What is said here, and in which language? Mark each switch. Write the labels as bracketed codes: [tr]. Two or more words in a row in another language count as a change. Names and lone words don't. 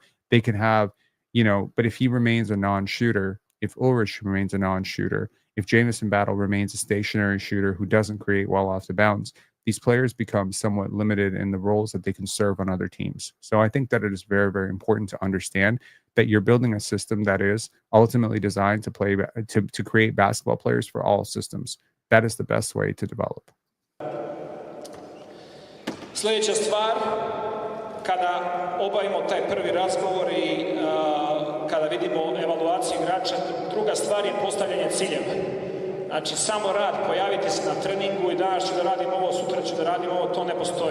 [en] They can have, but if he remains a non-shooter, if Ulrich remains a non-shooter, if Jamison Battle remains a stationary shooter who doesn't create well off the bounce, these players become somewhat limited in the roles that they can serve on other teams. So I think that it is very, very important to understand that you're building a system that is ultimately designed to play to create basketball players for all systems. That is the best way to develop. [bs] Sljedeća stvar, kada obavimo taj prvi razgovor i kada vidimo evaluaciju igrača, druga stvar je postavljanje ciljeva. Znači, samo rad, pojaviti se na treningu i danas ću da radim ovo, sutra ću da radim ovo, to ne postoji.